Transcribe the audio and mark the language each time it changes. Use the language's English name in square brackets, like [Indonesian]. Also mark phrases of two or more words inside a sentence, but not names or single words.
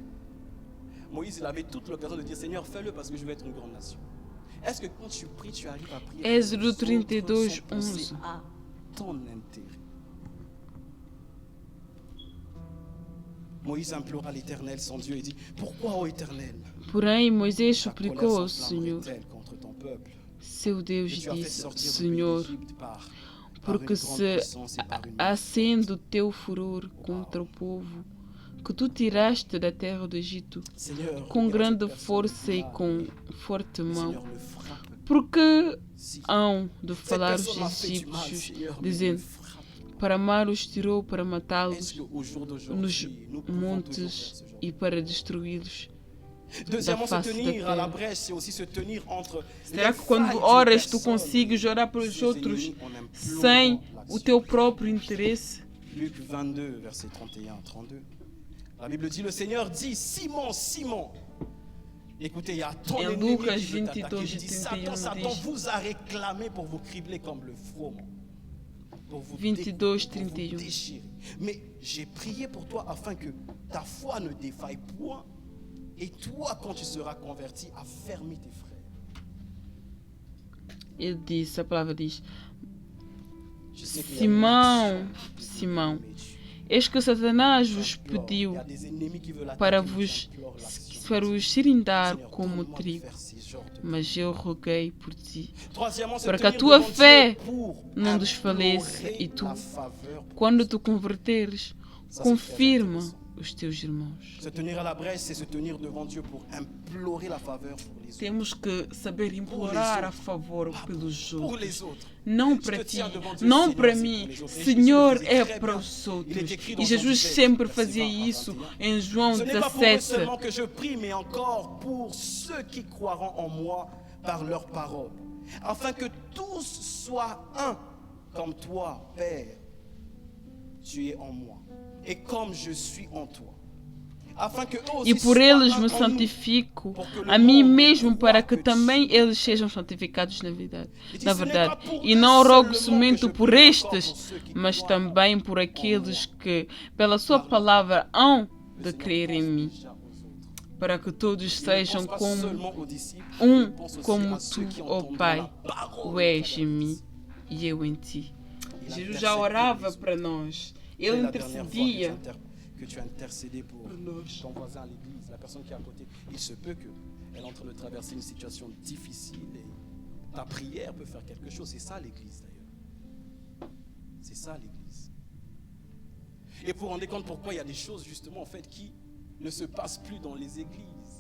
[French] Moïse, il avait toute l'occasion de dire, Seigneur, fais-le parce que je vais être une grande nation. Est-ce que quand tu pries, tu arrives à prier [Portuguese] Êxodo [French] pour les autres [Portuguese] 32, [French] sans penser [Portuguese] 11. [French] à ton intérêt? Moïse implora l'Éternel, son Dieu, et dit, pourquoi, ô Éternel, [Portuguese] Porém, Moisés [French] ta colère [Portuguese] suplicou ao Senhor, [French] s'enflammerait-elle contre ton peuple, [Portuguese] seu Deus, [French] que [Portuguese] e [French] tu as fait [Portuguese] disse: [French] sortir du pays [Portuguese] Senhor, [French] d'Égypte par une [Portuguese] porque [French] grande [Portuguese] se [French] puissance et par une [Portuguese] acende o teu furor contra o povo que tu tiraste da terra do Egito, [French] Seigneur, [Portuguese] com [French] regarde [Portuguese] grande [French] cette personne [Portuguese] força e [French] là, [Portuguese] com forte [French] le [Portuguese] mão, [French] Seigneur le frappe. [Portuguese] porque [French] Si [Portuguese] hão de [French] cette [Portuguese] falar os [French] personne m'a fait du mal, [Portuguese] egípcios, [French] Seigneur, mais le [Portuguese] dizendo: [French] frappe. [Portuguese] para amar os tirou, para [French] Est-ce [Portuguese] matá-los [French] qu'au jour [Portuguese] nos [French] d'aujourd'hui, nous pouvons toujours faire [Portuguese] montes [French] ce genre [Portuguese] e para destruí-los. [French] Deuxièmement, se [Portuguese] face da [French] tenir à la [Portuguese] terra. [French] brèche, c'est aussi se tenir entre [Portuguese] Será [French] les [Portuguese] que quando [French] failles [Portuguese] oras [French] d'une [Portuguese] tu [French] personne, [Portuguese] consegues orar para os [French] ses [Portuguese] outros [French] ennemis, en implorant [Portuguese] sem [French] l'action. [Portuguese] o teu próprio interesse? [French] Luc 22, verset 31-32. La Bible dit, le Seigneur dit, Simon, Simon, écoutez, il y a ton [Portuguese] Em [French] ennemi [Portuguese] Lucas [French] qui veut t'attaquer. [Portuguese] 22, [French] Il dit, [Portuguese] 31 [French] Satan, Satan [Portuguese] diz- [French] vous a réclamé pour vous cribler comme le froment, pour vous [Portuguese] 22, [French] découper, pour vous [Portuguese] 31. [French] déchirer. Mais j'ai prié pour toi afin que ta foi ne défaille point, et toi, quand tu seras converti, affermis tes frères. [Portuguese] Ele disse, a palavra diz: [French] Je sais qu'il y a [Portuguese] Simão, [French] une action de [Portuguese] Simão, [French] Dieu, mais [Portuguese] eis que Satanás vos [French] j'implore. [Portuguese] pediu [French] Il y a des ennemis qui veulent [Portuguese] para [French] attaquer, mais [Portuguese] vos [French] j'implore l'action. [Portuguese] para os cirindar [French] Seigneur, [Portuguese] como [French] donne-moi de [Portuguese] trigo, [French] faire ces genres de- [Portuguese] mas eu roguei por ti, [French] Troisièmement, se [Portuguese] para que a [French] tenir [Portuguese] tua [French] devant [Portuguese] fé [French] Dieu pour [Portuguese] não desfaleça [French] implorer [Portuguese] e tu, [French] la faveur. [Portuguese] quando tu converteres, [French] Ça, c'est très [Portuguese] confirma [French] intéressant. [Portuguese] os teus irmãos. [French] Se tenir à la brèche, c'est se tenir devant Dieu pour implorer la faveur pour les autres. [Portuguese] Temos que saber implorar a favor pelos [French] Pour [Portuguese] outros. [French] les autres. [Portuguese] Não para ti, não para mim. Senhor, é para os outros. E Jesus sempre fazia isso em João [French] Ce n'est pas pour eux [Portuguese] 17. [French] seulement que je prie, mais encore pour ceux qui croiront en moi par leurs paroles, afin que tous soient un, comme toi, Père, tu es en moi, et comme je suis en toi. Afin que eux [Portuguese] E [French] aussi [Portuguese] por [French] soient [Portuguese] eles [French] un [Portuguese] me [French] en nous, [Portuguese] santifico [French] pour que le [Portuguese] a mim [French] monde [Portuguese] mesmo, [French] voie [Portuguese] para que [French] que tu [Portuguese] também [French] es. [Portuguese] eles sejam santificados na verdade. diz, Na [French] "Ce n'est [Portuguese] verdade. [French] pas pour [Portuguese] E [French] eux [Portuguese] não rogo [French] seulement [Portuguese] somente [French] que je [Portuguese] por [French] prie, [Portuguese] estes, [French] encore pour ceux qui [Portuguese] mas [French] croient [Portuguese] também por aqueles que, pela sua palavra, hão [French] Le [Portuguese] de [French] Seigneur [Portuguese] crer em [French] pense [Portuguese] mim, [French] déjà aux autres. [Portuguese] para que todos [French] Il ne [Portuguese] sejam [French] pense pas [Portuguese] como [French] seulement aux disciples, [Portuguese] um, [French] il pense aussi [Portuguese] como [French] à ceux [Portuguese] tu, [French] qui [Portuguese] ó [French] entendront [Portuguese] Pai, [French] la parole [Portuguese] o és [French] de [Portuguese] em [French] la [Portuguese] mim [French] grâce. [Portuguese] e eu em ti. [French] Il [Portuguese] Jesus [French] intercède [Portuguese] já [French] pour [Portuguese] orava [French] les [Portuguese] para nós. [French] C'est [Portuguese] Ele [French] la dernière fois [Portuguese] intercedia. [French] que tu as intercédé pour ton voisin à l'église, la personne qui est à côté. Il se peut qu'elle est en train de traverser une situation difficile et ta prière peut faire quelque chose. C'est ça l'église d'ailleurs. C'est ça l'église. Et pour rendre compte pourquoi il y a des choses justement en fait qui ne se passent plus dans les églises.